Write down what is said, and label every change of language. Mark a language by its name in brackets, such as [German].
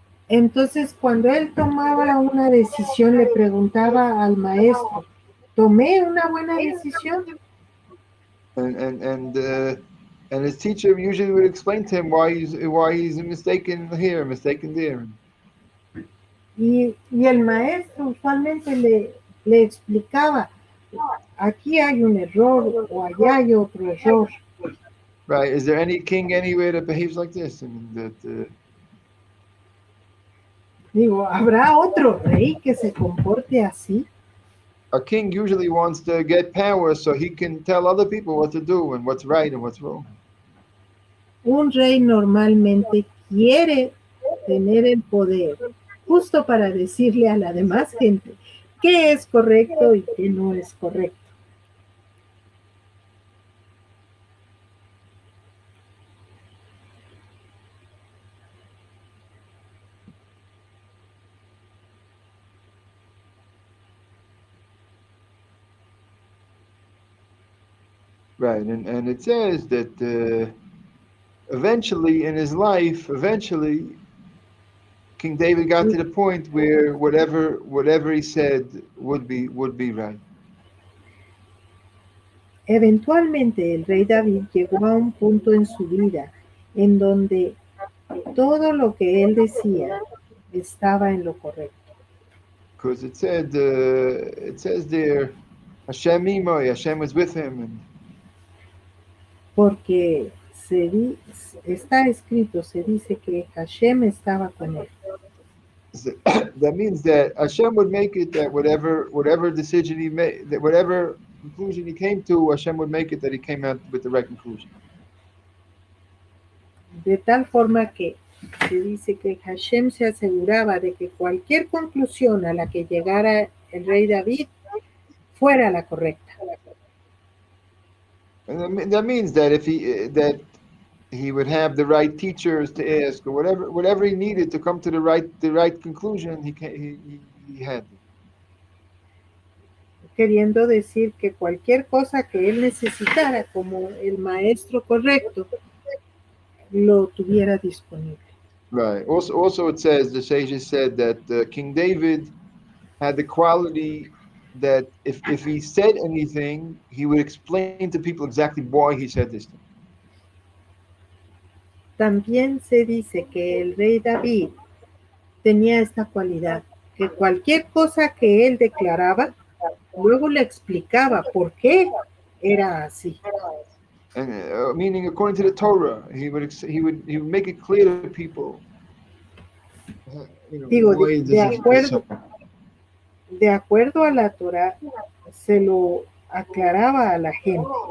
[Spanish] Entonces, cuando él tomaba una decisión, le preguntaba al maestro, ¿tomé una buena decisión? [English] And his teacher usually would explain to him why he's mistaken here, mistaken there. [Spanish] Y el maestro usualmente le explicaba, aquí hay un error o allá hay otro error. [English] Right? Is there any king anywhere that behaves like this? I mean, that. [Spanish] Digo, ¿habrá otro rey que se comporte así? [English] A king usually wants to get power so he can tell other people what to do and what's right and what's wrong. [Spanish] Un rey normalmente quiere tener el poder justo para decirle a la demás gente qué es correcto y qué no es correcto. [English] Right, and it says that eventually in his life, King David got to the point where whatever he said would be right. [Spanish] Eventualmente el rey David llegó a un punto en su vida en donde todo lo que él decía estaba en lo correcto. [English] Because it says there, Hashem imoi, Hashem was with him. [Spanish] Porque está escrito, se dice que Hashem estaba con él. [English] That means that Hashem would make it that whatever decision he made, that whatever conclusion he came to, Hashem would make it that he came out with the right conclusion. [Spanish] De tal forma que se dice que Hashem se aseguraba de que cualquier conclusión a la que llegara el rey David fuera la correcta. [English] And that means that if he would have the right teachers to ask, or whatever he needed to come to the right conclusion, he had. [Spanish] Queriendo decir que cualquier cosa que él necesitara como el maestro correcto lo tuviera disponible. [English] Right. Also it says, the sages said that King David had the quality that if he said anything, he would explain to people exactly why he said this thing. [Spanish] También se dice que el rey David tenía esta cualidad, que cualquier cosa que él declaraba, luego le explicaba por qué era así. [English] And meaning according to the Torah, he would make it clear to people, [Spanish] Digo, [English] why this is so. [Spanish] de acuerdo a la Torah, se lo aclaraba a la gente.